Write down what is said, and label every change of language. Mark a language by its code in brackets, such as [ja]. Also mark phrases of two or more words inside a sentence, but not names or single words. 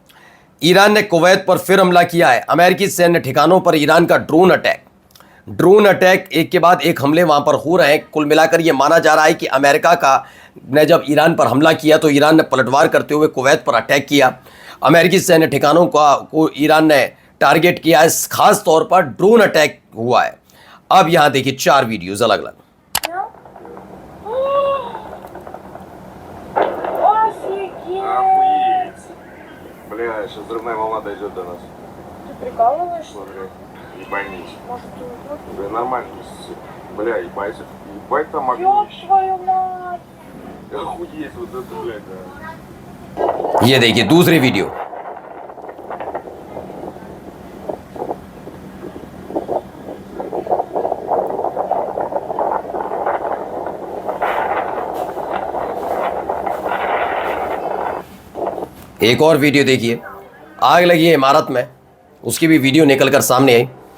[hi] ईरान ने कुवैत पर फिर हमला किया है। अमेरिकी सैन्य ठिकानों पर ईरान का [en] drone attack [hi] एक के बाद एक हमले वहां पर हो रहे हैं। कुल मिलाकर यह माना जा रहा है कि अमेरिका ने जब ईरान पर हमला किया तो ईरान ने पलटवार करते हुए कुवैत पर अटैक किया। अमेरिकी सैन्य ठिकानों को ईरान ने टारगेट किया है, खास तौर पर [en] drone attack [hi] हुआ है। अब यहां देखिए 4 वीडियोज अलग अलग। [ru] Бля, сейчас взрывная волна дойдет до нас. Ты прикалываешься? Смотри, ебанись. Может, ты... Бля, нормально. Бля, ебать. Ебать там огонь. Ёб твою мать! Охуеть вот это, блядь, да. [hi] ये देखिए दूसरी वीडियो। एक और वीडियो देखिए, आग लगी है इमारत में, उसकी भी वीडियो निकलकर सामने आई।